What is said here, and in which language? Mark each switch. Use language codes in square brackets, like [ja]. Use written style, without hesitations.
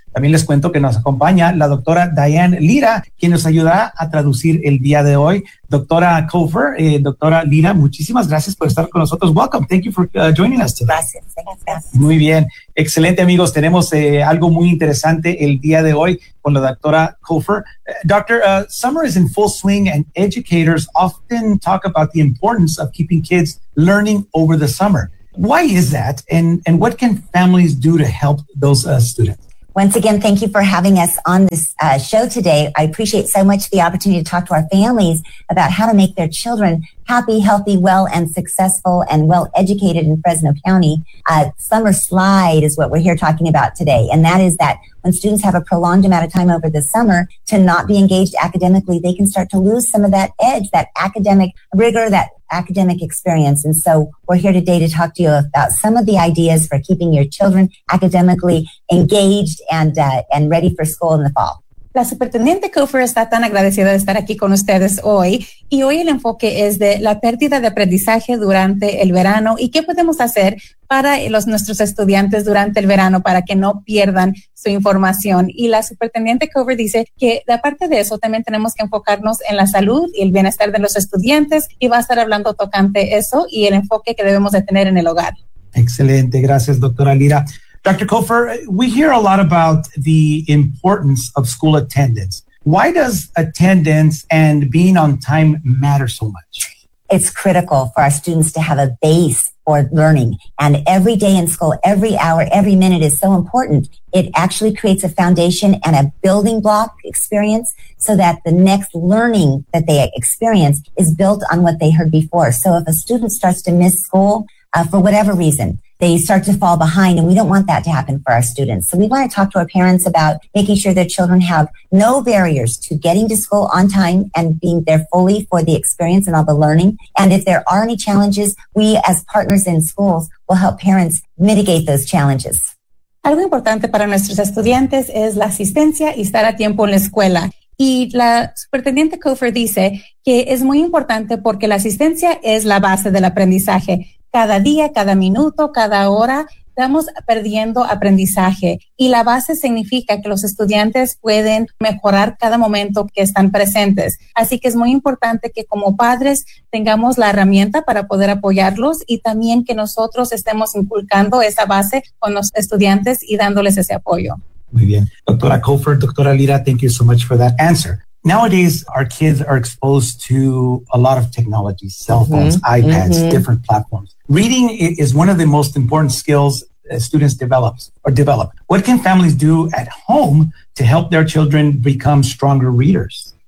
[es] También les cuento que nos acompaña la doctora Diane Lira, quien nos ayudará a traducir el día de hoy. Doctora Kofer, doctora Lira, muchísimas gracias por estar con nosotros. [en] Welcome, thank you for joining us today. [es] Gracias, gracias. Muy bien, excelente amigos, tenemos algo muy interesante el día de hoy con la doctora Kofer. [en] Doctor, summer is in full swing and educators often talk about the importance of keeping kids learning over the summer. Why is that and what can families do to help those students? Once again, thank you for having us on this show today. I appreciate so much the opportunity to talk to our families about how to make their children happy, healthy, well, and successful, and well-educated in Fresno County. Summer slide is what we're here talking about today, and that is that when students have a prolonged amount of time over the summer to not be engaged academically, they can start to lose some of that edge, that academic rigor, that academic experience. And so we're here today to talk to you about some of the ideas for keeping your children academically engaged and ready for school in the fall. [es] La superintendente Kofer está tan agradecida de estar aquí con ustedes hoy. Y hoy el enfoque es de la pérdida de aprendizaje durante el verano y qué podemos hacer para nuestros estudiantes durante el verano para que no pierdan su información. Y la superintendente Kofer dice que aparte de eso, también tenemos que enfocarnos en la salud y el bienestar de los estudiantes y va a estar hablando tocante eso y el enfoque que debemos de tener en el hogar. Excelente, gracias doctora Lira. Dr. [en] Kofer, we hear a lot about the importance of school attendance. Why does attendance and being on time matter so much? It's critical for our students to have a base for learning. And every day in school, every hour, every minute is so important. It actually creates a foundation and a building block experience so that the next learning that they experience is built on what they heard before. So if a student starts to miss school for whatever reason, they start to fall behind, and we don't want that to happen for our students. So we want to talk to our parents about making sure their children have no barriers to getting to school on time and being there fully for the experience and all the learning. And if there are any challenges, we as partners in schools will help parents mitigate those challenges. [es] Algo importante para nuestros estudiantes es la asistencia y estar a tiempo en la escuela. Y la superintendente Kofer dice que es muy importante porque la asistencia es la base del aprendizaje. Cada día, cada minuto, cada hora, estamos perdiendo aprendizaje. Y la base significa que los estudiantes pueden mejorar cada momento que están presentes. Así que es muy importante que como padres tengamos la herramienta para poder apoyarlos y también que nosotros estemos inculcando esa base con los estudiantes y dándoles ese apoyo. Muy bien. [en] Doctora Kofer, doctora Lira, thank you so much for that answer. Nowadays, our kids are exposed to a lot of technology, cell phones, iPads, different platforms. Reading is one of the most important skills students develop. What can families do at home to help their children become stronger readers?